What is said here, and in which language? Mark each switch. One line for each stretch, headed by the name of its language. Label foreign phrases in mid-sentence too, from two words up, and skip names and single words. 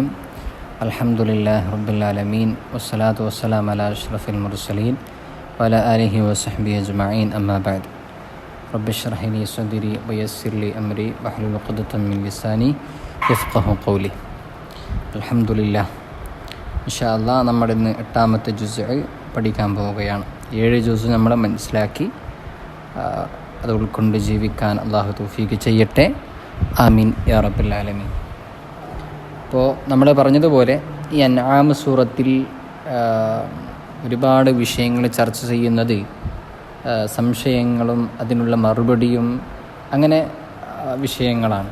Arabic: الحمد لله رب العالمين والصلاة والسلام على أشرف المرسلين وعلى آله وصحبه أجمعين. أما بعد. رب اشرح لي صدري ويسر لي أمري واحلل عقدة من لساني يفقهوا قولي. الحمد لله. إن شاء الله
Malayalam: നമ്മൾ ഇന്ന് 8ാമത്തെ ജുസ്ഉ പഠിക്കാൻ പോവുകയാണ്. 7 ജുസ്ഉ നമ്മൾ മനസ്സിലാക്കി അത് ഉൾക്കൊണ്ട് ജീവിക്കാൻ അള്ളാഹു തൗഫീഖ് ചെയ്യട്ടെ.
Arabic: آمين يا رب العالمين.
Malayalam: അപ്പോൾ നമ്മൾ പറഞ്ഞതുപോലെ ഈ അൻആം സൂറത്തിൽ ഒരുപാട് വിഷയങ്ങൾ ചർച്ച ചെയ്യുന്നത് സംശയങ്ങളും അതിനുള്ള മറുപടിയും അങ്ങനെ വിഷയങ്ങളാണ്.